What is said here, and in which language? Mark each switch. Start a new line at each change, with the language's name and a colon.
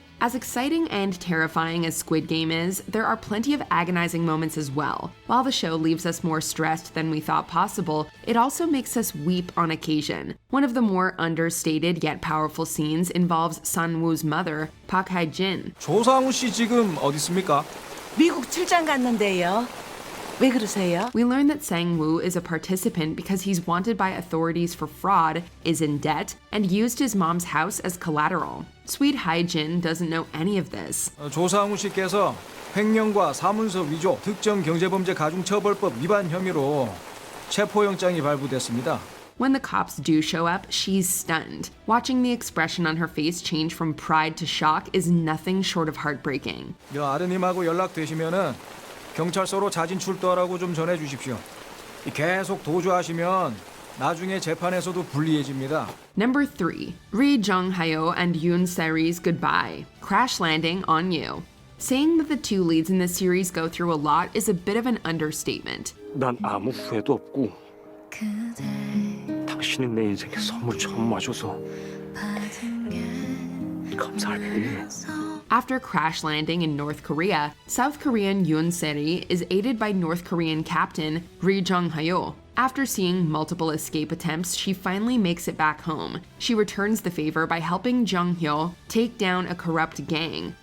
English: As exciting and terrifying as Squid Game is, there are plenty of agonizing moments as well. While the show leaves us more stressed than we thought possible, it also makes us weep on occasion. One of the more understated yet powerful scenes involves Sang-woo's mother, Park Hae-jin.
Korean: 조상우 씨 지금 어디 있습니까? 미국 출장 갔는데요. 왜 그러세요?
English: We learn that Sang-woo is a participant because he's wanted by authorities for fraud, is in debt, and used his mom's house as collateral. Sweet Hae-jin doesn't know any of this.
Korean: 조상우 씨께서 횡령과 사문서 위조, 특정 경제범죄 가중처벌법 위반 혐의로 체포영장이 발부됐습니다.
English: When the cops do show up, she's stunned. Watching the expression on her face change from pride to shock is nothing short of heartbreaking.
Korean: 아드님하고 연락되시면은 경찰서로 자진 출두하라고 좀 전해주십시오. 계속 도주하시면 나중에 재판에서도 불리해집니다.
English: Number 3. Ri Jong-hayo and Yoon Se-ri's goodbye. Crash landing on you. Saying that the two leads in this series go through a lot is a bit of an understatement.
Korean: 난 아무 후회도 없고 당신은 내 인생에 선물 처음 와줘서 감사할 뿐이에요.
English: After crash landing in North Korea, South Korean Yoon Se-ri is aided by North Korean captain Ri Jong-hayo. After seeing multiple escape attempts, she finally makes it back home. She returns the favor by helping Jung-hyo take down a corrupt gang.